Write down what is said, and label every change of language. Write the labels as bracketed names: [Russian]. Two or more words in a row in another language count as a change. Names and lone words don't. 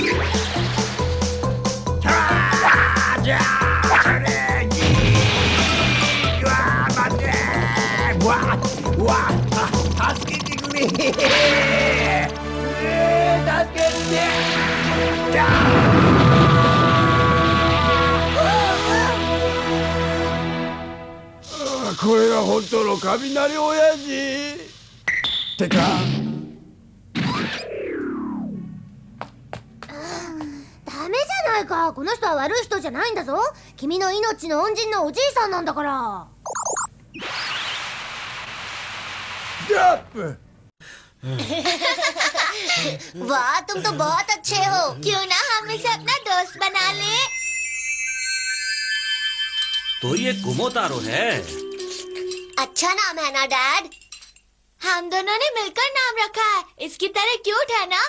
[Japanese] じゃあそれじーわー待てーわ助けてくれ助けてじゃこれが本当の雷親父ってか。ダメじゃないか。この人は悪い人じゃないんだぞ。君の命の恩人のおじいさんなんだから。ジャップ [Hindi] वाह तुम तो बहुत अच्छे हो, क्यों ना हम इसे अपना दोस्त बना ले। तो ये कुमोतारो है। अच्छा नाम है ना डैड? हम दोनों ने मिलकर नाम रखा है, इसकी तरह क्यूट है ना?